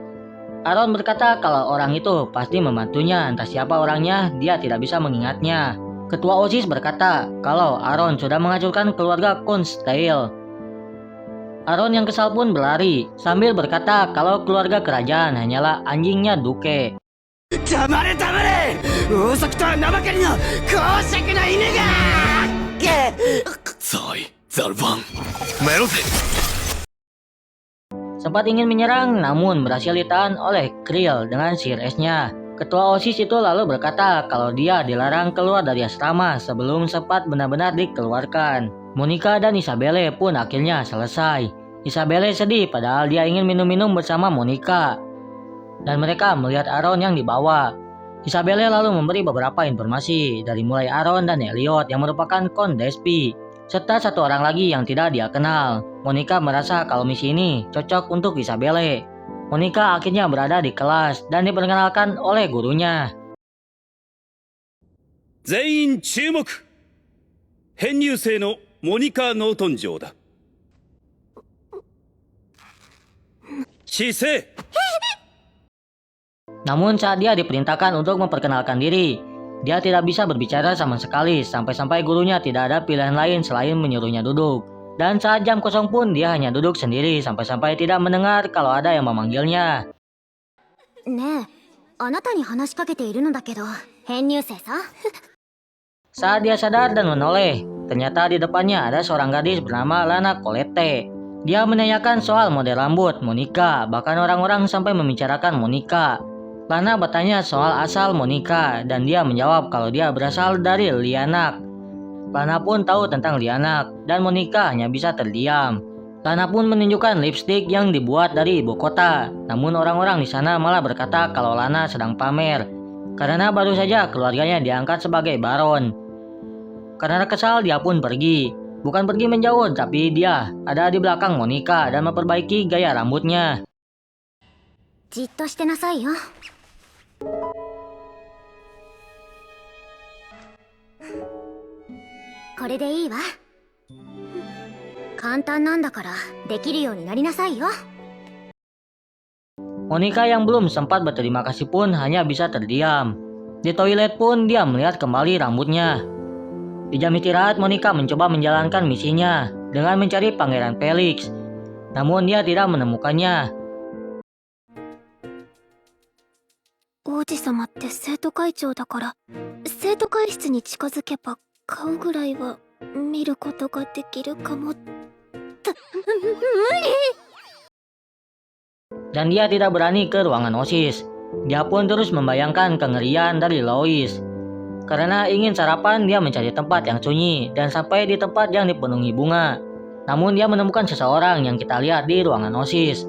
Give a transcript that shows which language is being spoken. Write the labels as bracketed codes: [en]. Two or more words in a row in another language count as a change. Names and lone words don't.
[id] Aaron berkata kalau orang itu pasti membantunya, entah siapa orangnya dia tidak bisa mengingatnya. Ketua OSIS berkata kalau Aaron sudah menghancurkan keluarga Kunstdale. Aaron yang kesal pun berlari sambil berkata kalau keluarga kerajaan hanyalah anjingnya Duke. [ja] 黙れ黙れ、王族とは名ばかりの公爵な犬が。さい、ザルバン、メロゼ。 [id] Sempat ingin menyerang namun berhasil ditahan oleh Krill dengan sihir esnya. Ketua OSIS itu lalu berkata kalau dia dilarang keluar dari asrama sebelum sempat benar-benar dikeluarkan. Monica dan Isabelle pun akhirnya selesai. Isabelle sedih padahal dia ingin minum-minum bersama Monica. Dan mereka melihat Aaron yang dibawa. Isabelle lalu memberi beberapa informasi dari mulai Aaron dan Elliot yang merupakan kondespi, serta satu orang lagi yang tidak dia kenal. Monica merasa kalau misi ini cocok untuk Isabelle. Monica akhirnya berada di kelas dan diperkenalkan oleh gurunya. [ja] 全員注目。編入生のモニカ・ノートン城だ。姿勢。 [id] Namun saat dia diperintahkan untuk memperkenalkan diri, dia tidak bisa berbicara sama sekali sampai-sampai gurunya tidak ada pilihan lain selain menyuruhnya duduk. Dan saat jam kosong pun dia hanya duduk sendiri sampai-sampai tidak mendengar kalau ada yang memanggilnya. [ja] ねえ、あなたに話しかけているのだけど、編入生さ。 [id] Saat dia sadar dan menoleh, ternyata di depannya ada seorang gadis bernama Lana Colette. Dia menanyakan soal model rambut Monica, bahkan orang-orang sampai membicarakan Monica. Lana bertanya soal asal Monica dan dia menjawab kalau dia berasal dari Lianak. Lana pun tahu tentang Lianak dan Monica hanya bisa terdiam. Lana pun menunjukkan lipstik yang dibuat dari ibu kota. Namun orang-orang di sana malah berkata kalau Lana sedang pamer karena baru saja keluarganya diangkat sebagai baron. Karena kesal dia pun pergi. Bukan pergi menjauh tapi dia ada di belakang Monica dan memperbaiki gaya rambutnya. [ja] じっとしてなさいよ。これでいいわ。簡単なんだからできるようになりなさいよ。 [id] Monica yang belum sempat berterima kasih pun hanya bisa terdiam. Di toilet pun dia melihat kembali rambutnya. Di jam istirahat, Monica mencoba menjalankan misinya dengan mencari Pangeran Felix. Namun dia tidak menemukannya. [ja] 王子様って生徒会長だから生徒会室に近づけば顔ぐらいは見ることができるかも。無理。 [id] Dan dia tidak berani ke ruangan OSIS. Dia pun terus membayangkan kengerian dari Lois. Karena ingin sarapan, dia mencari tempat yang sunyi dan sampai di tempat yang dipenuhi bunga. Namun dia menemukan seseorang yang kita lihat di ruangan OSIS.